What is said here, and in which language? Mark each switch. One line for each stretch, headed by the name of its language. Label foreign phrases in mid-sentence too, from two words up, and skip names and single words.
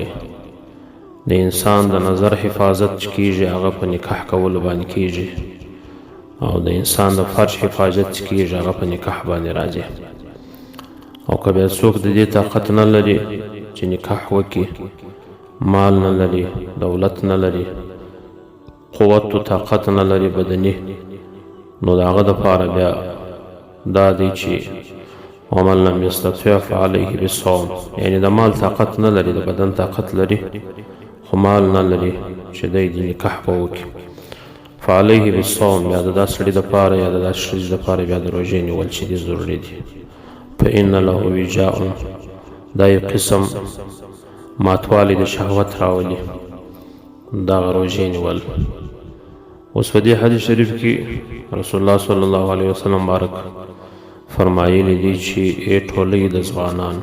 Pashto: د انسان د نظر حفاظت چې کیږي هغه په نکاح کولو باندې کیږي، او د انسان د فرج حفاظت چې کیږي هغه په نکاح باندې راځي. او که بیا څوک د دې طاقت نه لري چې نکاح وکړي، مال نه لري، دولت نه لري، قوت و طاقت نه لري بدني، نو د هغه دپاره بیا دا دی چې
Arabic: ومن لم يستطع فعليه بالصوم،
Pashto: یعنی د مال طاقت نه لري، د بدن طاقت لري خو مال نه لري چې دی د نکاح به وکړي،
Arabic: فعليه بالصوم،
Pashto: یا د دا سړي دپاره یا د دا ښځې دپاره بیا د روژې نیول چې دي ضروري دي.
Arabic: فإن له وجاء،
Pashto: دا یو قسم ماتوالی د شهوت راولي، دغه روژې نیول. اوس په دې حدیث شریف کې رسول الله
Arabic: صلی الله علیه وسلم
Pashto: مبارک فرمایلی دی چې ټولۍ د ځوانانو،